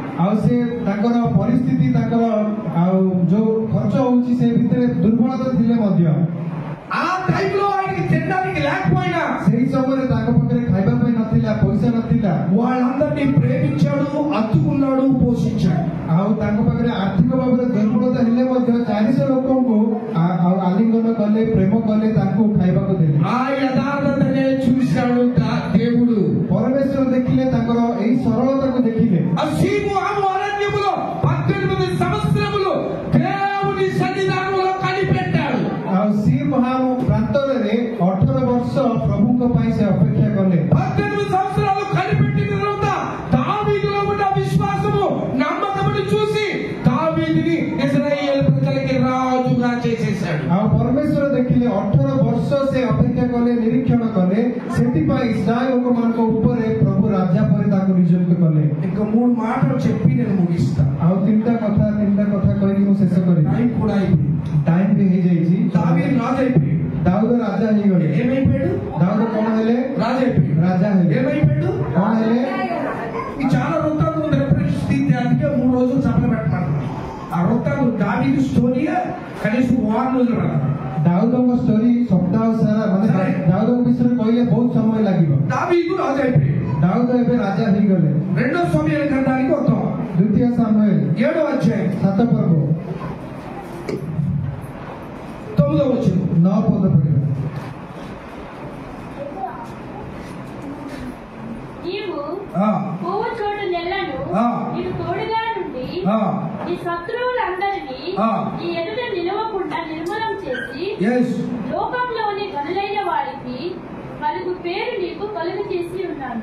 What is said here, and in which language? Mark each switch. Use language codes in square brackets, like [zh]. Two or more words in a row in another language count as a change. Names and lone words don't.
[or] ଆଉ ସେ ତାଙ୍କର ପରିସ୍ଥିତି ତାଙ୍କର ଆଉ ଯୋଉ ଖର୍ଚ୍ଚ ହଉଛି ସେ ଭିତରେ ଦୁର୍ବଳତା ଥିଲେ ମଧ୍ୟ [te] ఆ టైంలో ఆయనకి తినడానికి లేకపోయినా [or] ସେଇ ସମୟରେ ତାଙ୍କ ପାଖରେ ଖାଇବା ପାଇଁ ନଥିଲା, ପଇସା ନଥିଲା, [te] వాళ్ళందరినీ ప్రేమించాడు, అత్తుకున్నాడు, పోషించాడు. [or] ଆଉ ତାଙ୍କ ପାଖରେ ଆର୍ଥିକ ଭାବରେ ଦୁର୍ବଳତା ହେଲେ ମଧ୍ୟ 400 ଲୋକଙ୍କୁ ଆଲିଙ୍ଗନ କଲେ, ପ୍ରେମ କଲେ, ତାଙ୍କୁ ଖାଇବାକୁ ଦେଲେ. [te] ఆ యథార్థతనే చూశాడు దేవుడు. [or] ପରମେଶ୍ୱର ଦେଖିଲେ, ତାଙ୍କର ଏଇ ସରଳତାକୁ ଦେଖିଲେ. [te] అసీము అరణ్యములో 18 సంవత్సరములు దేవుని సన్నిధానంలో కనిపెట్టాడు. [or] ଆଉ ସିଂହାମ ପ୍ରାନ୍ତରରେ 18 ବର୍ଷ ପ୍ରଭୁଙ୍କ ପାଇଁ ସେ ଅପେକ୍ଷା କଲେ. [te] 18 సంవత్సరాలు కనిపెట్టిన తర్వాత దావీదులో ఉన్న విశ్వాసము, నమ్మకమును చూసి దావీదుని ఇశ్రాయేలు ప్రజలకి రాజుగా చేసేశాడు. [or] ଆଉ ପରମେଶ୍ୱର ଦେଖିଲେ 18 ବର୍ଷ ସେ ଅପେକ୍ଷା କଲେ, ନିରୀକ୍ଷଣ କଲେ, ସେଥିପାଇଁ ଇସ୍ରାଏଲ ଲୋକମାନଙ୍କ ଉପରେ ପ୍ରଭୁ ରାଜା ପରେ ତାକୁ ନିଯୁକ୍ତ କଲେ. [te] ఇంకా 3 మాటలు చెప్పి నేను ముగిస్తా. [or] ଆଉ ତିନିଟା କଥା କହିକି ମୁଁ ଶେଷ କରିବି. [te] టైం కూడా అయిపోయింది. [or] ଟାଇମ୍ ବି ହେଇଯାଇଛି. [te] దావీదు రాజు అయిపోయాడు. [or] ଦାଉଦ ରାଜା ହେଇଗଲେ. [te] ఏమైపోయాడు? [or] ଦାଉଦ କଣ ହେଲେ? [te] రాజు అయిపోయాడు. [or] ରାଜା ହେଲେ. [te] ఏమైపోయాడు? [or] କଣ ହେଲେ? [te] ఈ చాలా వృత్తాంతం రిఫరెన్స్ తీస్తే అందుకే 3 రోజులు సభలు పెట్టమన్నారు. ఆ వృత్తాంతం దావీదు స్టోరీ కనీసం 6 రోజులు పడతారు. [or] ଦାଉଦଙ୍କ ଷ୍ଟୋରି ସପ୍ତାହ ସାରା ମାନେ ଦାଉଦଙ୍କ ବିଷୟରେ କହିଲେ ବହୁତ ସମୟ ଲାଗିବ. [te] దావీదు రాజు అయిపోయాడు. [or] ଦାଉଦ ଏବେ ରାଜା ହେଇଗଲେ. [te] రెండో సమయాల గ్రంథానికి వస్తాం. [or] ଦ୍ୱିତୀୟ ସାମୁଏଲ [te] 7వ అధ్యాయం [or] 7 ପର୍ବ [te] 9వ వచనం. [or] 9 ପଦ ପଢିବା. [te] నీవు ఆ పోవు చోటు నెలను నీకు తోడుగా నుండి నీ శత్రువులందరినీ నీ ఎదుట నిలవకుండా నిర్మూలం చేసి లోకంలోని గనులైన వారికి పలుకు పేరు నీకు కలుగు చేసి ఉన్నాను.